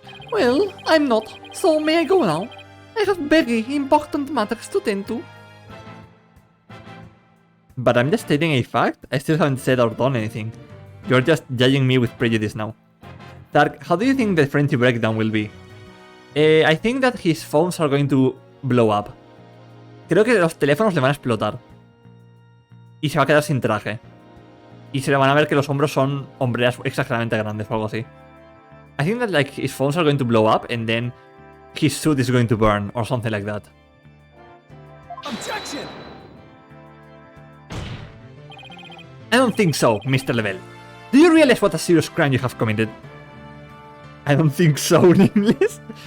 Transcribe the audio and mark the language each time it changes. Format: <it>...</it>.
<en>Well, I'm not, so may I go now? I have very important matters to tend to. But I'm just stating a fact. I still haven't said or done anything. You're just judging me with prejudice now. Tark, how do you think the Frenchie breakdown will be? I think that his phones are going to blow up.</en> <es>Creo que los teléfonos le van a explotar. Y se va a quedar sin traje. Y se le van a ver que los hombros son hombreras exageradamente grandes o algo así.</es> <en>I think that like his phones are going to blow up and then his suit is going to burn or something like that. Objection! I don't think so, Mr. Lavelle. Do you realize what a serious crime you have committed? I don't think so, Nameless.</en>